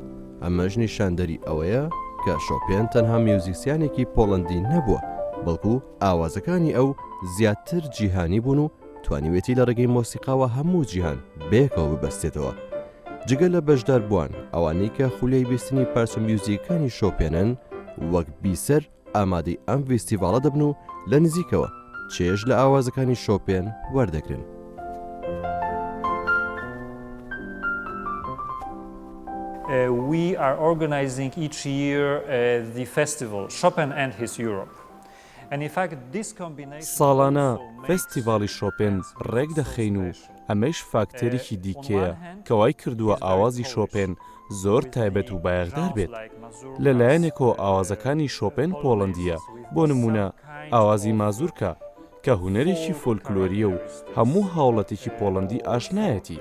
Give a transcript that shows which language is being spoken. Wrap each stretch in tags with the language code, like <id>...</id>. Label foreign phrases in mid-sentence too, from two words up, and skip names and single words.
<ckb>ئەمەش نیشاندەری ئەوەیە کە شۆپێن تەنها میوزیسیانێکی پۆڵەندی نەبووە، بەڵکو ئاوازەکانی ئەو زیاتر جیهانی بوون و توانیوێتی لە ڕێگەی مۆسیقاوە هەموو جیهان بەیەکەوە ببەستێتەوە. جگە لە بەشدار بووان ئەوانەی کە خولەی بیستنی پارچە میوزیکانی شۆپێنن وەک بیسەر ئامادەی ئەم ڤیستیڤالە دەبن و لە نزیکەوە چێژ لە ئاوازەکانی شۆپێن وەردەگرن.</ckb> <en>We are organizing each year the festival Chopin and his Europe.</en> <ckb>ساڵانە فێستیڤاڵی شۆپێن ڕێک دەخەین و ئەمەش فاکتەرێکی دیکەیە کەوای کردووە ئاوازی شۆپێن زۆر تایبەت و بایەخدار بێت. لەلایەنێکەوە ئاوازەکانی شۆپێن پۆڵەندیە، بۆ نمونە ئاوازی مازوورکە کە هونەرێکی فۆلکلۆریە و هەموو هاوڵەتێکی پۆڵەندی ئاشنایەتی.</ckb>